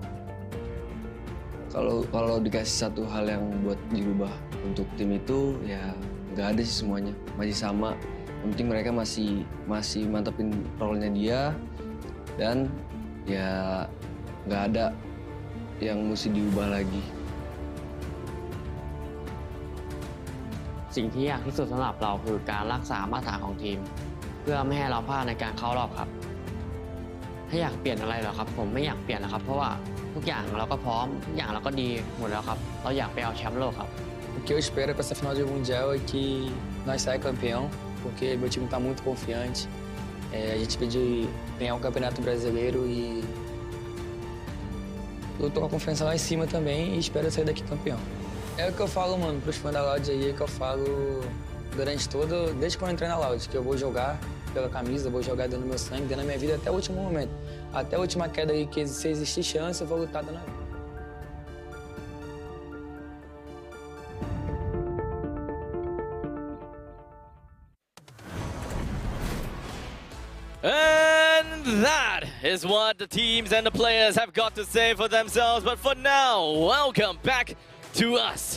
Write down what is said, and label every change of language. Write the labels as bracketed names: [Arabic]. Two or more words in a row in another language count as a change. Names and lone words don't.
[Indonesian] Kalau dikasih satu hal yang buat dirubah untuk tim itu ya nggak ada sih semuanya masih sama. Yang penting mereka masih mantepin role-nya dia dan ya nggak ada yang mesti diubah lagi. [Thai] สิ่งที่ยากที่สุดสำหรับเราคือการรักษามาตรฐานของทีมเพื่อไม่ให้เราพลาดในการเข้ารอบครับถ้าอยากเปลี่ยนอะไรเหรอครับผมไม่อยากเปลี่ยนนะครับเพราะว่าทุกอย่างเราก็พร้อมทุกอย่างเราก็ดีหมดแล้วครับเราอยากไปเอาแชมป์โลกครับ [Portuguese] O que eu espero para essa final de mundial é que nós saia campeão porque meu time está muito confiante. A gente pediu ganhar o Campeonato Brasileiro e eu tô com a confiança lá em cima também e espero sair daqui campeão. É o que eu falo, mano, pros fãs da Loud aí, é que eu falo durante desde quando eu entrei na Loud, que eu vou jogar pela camisa, vou jogar dando meu sangue, dando a minha vida até o último momento. Até a última queda aí, que se existir chance, eu vou lutar dando a vida. [English] And that is what the teams and the players have got to say for themselves. But for now, welcome back to us.